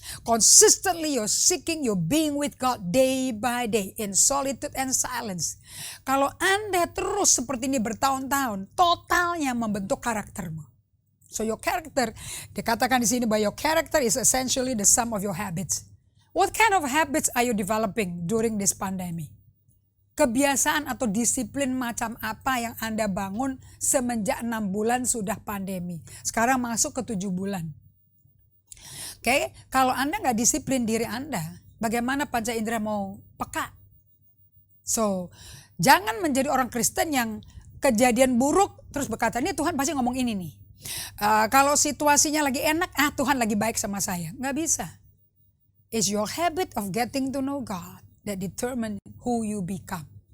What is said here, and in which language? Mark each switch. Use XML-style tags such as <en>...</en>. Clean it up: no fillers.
<en>Consistently you're seeking, you're being with God day by day in solitude and silence.</en> <id>Kalau Anda terus seperti ini bertahun-tahun, totalnya membentuk karaktermu.</id> <en>So your character,</en> <id>dikatakan di sini bahwa</id> <en>your character is essentially the sum of your habits. What kind of habits are you developing during this pandemic?</en> <id>Kebiasaan atau disiplin macam apa yang Anda bangun semenjak 6 bulan sudah pandemi. Sekarang masuk ke 7 bulan. Oke, kalau Anda nggak disiplin diri Anda, bagaimana panca indera mau peka? So, jangan menjadi orang Kristen yang kejadian buruk terus berkata, ini Tuhan pasti ngomong ini nih. Kalau situasinya lagi enak, Tuhan lagi baik sama saya. Nggak bisa.</id> <en>It's your habit of getting to know God that determine who you become.</en>